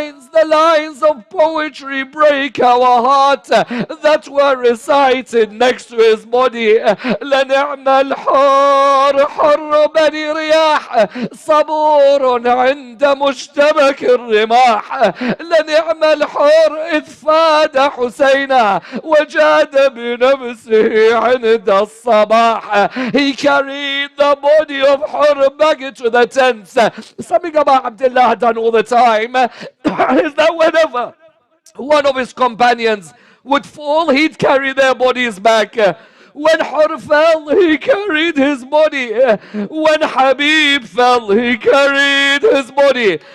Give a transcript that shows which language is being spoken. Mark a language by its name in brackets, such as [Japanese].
[English] The lines of poetry break our heart that were recited next to his body. [Arabic] لنعم الحر حر بني رياح صبور عند مشتبك الرماح. لنعم الحر إذ فاد حسينا وجاد بنفسه عند الصباح. [English] He carried the body of Hur back into the tents. Something about Abdullah had done all the time is that whenever one of his companions would fall, he'd carry their bodies back. When Hur fell, he carried his body. When Habib fell, he carried his body.